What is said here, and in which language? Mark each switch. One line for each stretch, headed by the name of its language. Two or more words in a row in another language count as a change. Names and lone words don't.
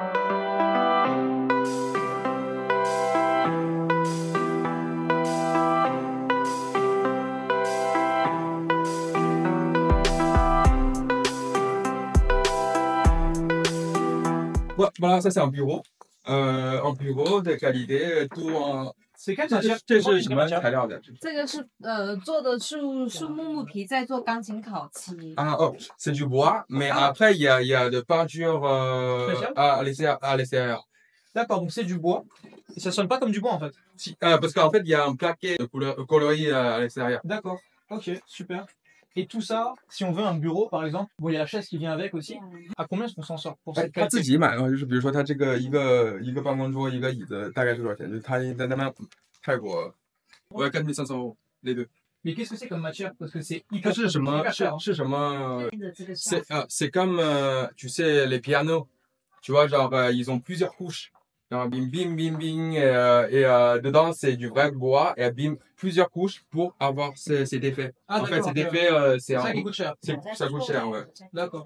French: Ouais, voilà, ça c'est un bureau. Un bureau de qualité, tout en. C'est quelle
Chinese: 这
French: matière
Chinese: 是
French: Comment
Chinese: 什么材料的？这个是做的树木皮，在做钢琴烤漆。
French: Ah, oh, c'est du bois, mais après, il y a de peinture Spéciale à l'extérieur. D'accord, donc c'est du bois. Et ça sonne pas comme du bois en fait. Si, parce qu'en fait, il y a un plaquet de coloris à l'extérieur. D'accord, ok, super. Et tout ça, si on veut un bureau par exemple, bon il y a la chaise qui vient avec aussi. À combien est-ce qu'on s'en sort pour
Chinese: 哎，
French: cette
Chinese: 他自
French: qualité?
Chinese: 己买的话，就是比如说他这个一个办公桌一个椅子大概是多少钱？就是他在那边泰国，我要4500
French: euros les deux。 Mais qu'est-ce que c'est comme matière? Parce que c'est
Chinese: 它
French: hyper
Chinese: 是什么？
French: hyper cher, hein.
Chinese: 是什么？这个
French: c'est comme tu sais les pianos, tu vois genre ils ont plusieurs couches. Genre, bim bim bim bim dedans c'est du vrai bois et bim plusieurs couches pour avoir cet effet. Ah, En fait d'accord, cet ok. effet C'est ça qui coûte cher. ça coûte cher ouais. D'accord.